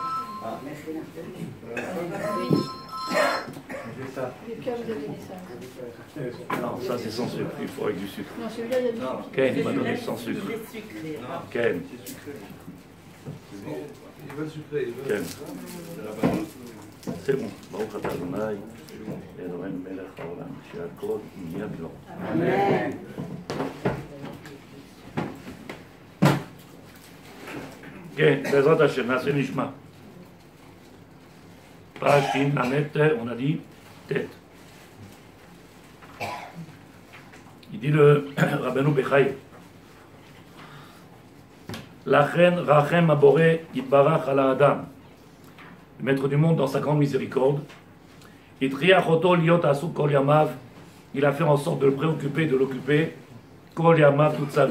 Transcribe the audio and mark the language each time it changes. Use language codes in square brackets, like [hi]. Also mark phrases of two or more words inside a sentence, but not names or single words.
[fr] Non, ça c'est sans sucre, il faut avec du sucre. Non, celui-là, il y a du sucre. Ken, il m'a donné sans sucre. Ken. Il veut sucré, il veut. Ken. C'est bon. [he] ברוך אתה אדוני, אלוהים מלך העולם, שהכל נהיה בדברו. Amen. כן, בעזרת השם, נעשה נשמע. [fr] page Lamet, on a dit tête. Il dit le Rabbeinu Bechaï. [he] לכן ריחם הבורא יתברך על אדם. [fr] Le maître du monde, dans sa grande miséricorde, il a fait en sorte de le préoccuper, de l'occuper, [he] כל ימיו [fr] toute sa vie.